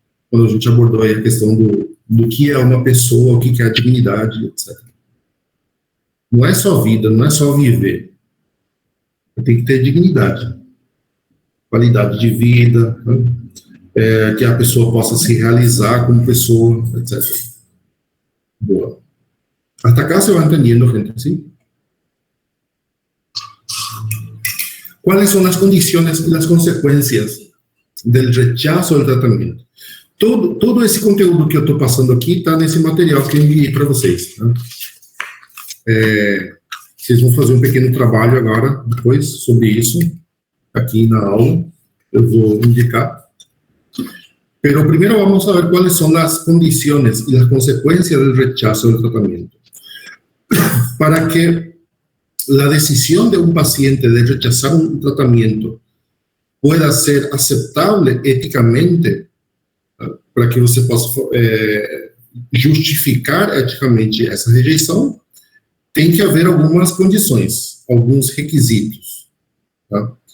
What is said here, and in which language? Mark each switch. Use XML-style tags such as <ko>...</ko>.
<pt>Quando a gente abordou aí a questão do que é uma pessoa, o que é a dignidade, etc. Não é só vida, não é só viver. Tem que ter dignidade. Qualidade de vida, né? Que a pessoa possa se realizar como pessoa, etc. Boa.</pt> <es>Hasta acá se va entendiendo, gente, ¿sí? ¿Cuáles son las condiciones y las consecuencias del rechazo del tratamento?</es> <pt>Todo esse conteúdo que eu estou passando aqui está nesse material que eu enviei para vocês. Né? Vocês vão fazer um pequeno trabalho agora, depois, sobre isso, aqui na aula. Eu vou indicar.</pt> <es>Pero primero vamos a ver cuáles son las condiciones y las consecuencias del rechazo del tratamiento. Para que la decisión de un paciente de rechazar un tratamiento pueda ser aceptable éticamente,</es> <pt>para que você possa justificar eticamente essa rejeição, tem que haver algumas condições, alguns requisitos. Tá?</pt>